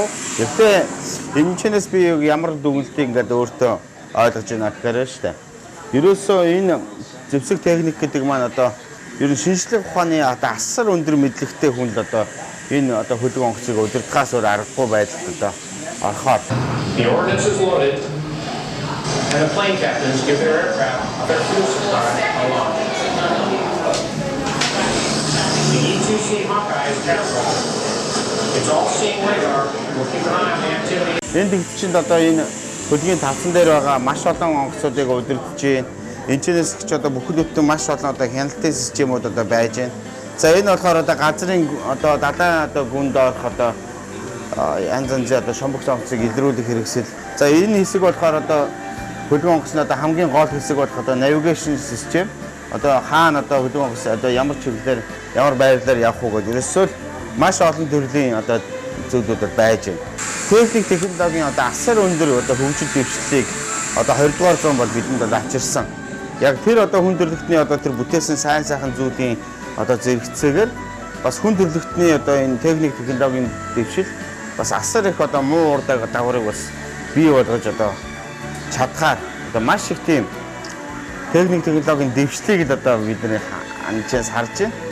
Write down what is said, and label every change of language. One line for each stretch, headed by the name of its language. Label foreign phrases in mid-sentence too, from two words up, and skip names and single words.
Mongolian: Гэхдээ энэ чэнэс би ямар дүгнэлтийг ингээд өөртөө ойлгож байна гэхээр шүү дээ. Ерөөсөө энэ зэвсэг техник гэдэг маань одоо ер нь шинжлэх ухааны одоо асар өндөр мэдлэгтэй хүн л одоо энэ одоо хөлөг онгоцыг удирдахаас өөр аргагүй байдалд одоо орохоор
English: The ordnance is loaded, and the plane captains give their aircraft their fuel supply along. The E-2C Hawkeye is camouflaged. It's all seeing radar. We'll keep an eye on the activity.
Mongolian: энэ тэгтчинд одоо энэ хөлгийн тавцан дээр байгаа маш олон онгоцуудыг удирдах чинь энэ чинээс ч одоо бүхэл бүтэн маш олон одоо хяналтын системүүд одоо байж байна. За энэ болохоор одоо газрын одоо далайн одоо гүнд орох одоо янз янзын одоо шомбогц онгоцыг илрүүлэх хэрэгсэл. За энэ хэсэг болохоор одоо хөлгийн онгоцны одоо хамгийн гол хэсэг болох одоо
English: navigation system.
Mongolian: Одоо хаана одоо хөлгийн онгоц одоо ямар чиглэлээр ямар байрлалаар явах уу гэдэг ерөөсөө маш олон төрлийн одоо зүйлүүд байж байна. Техник технологийн одоо асар өндөр одоо хөгжил дэвшлийг одоо 20 дугаар зуун бол бидэнд одоо авчирсан. Яг тэр одоо хүн төрөлхтний одоо тэр бүтээсэн сайн сайхан зүйлийн одоо зэрэгцээгээр бас хүн төрөлхтний одоо энэ техник технологийн дэвшил бас асар их одоо муу урдаг дагаврыг бас бий болгож одоо чадхаар одоо маш их тийм техник технологийн дэвшлийг л одоо бидний анчаас харж байна.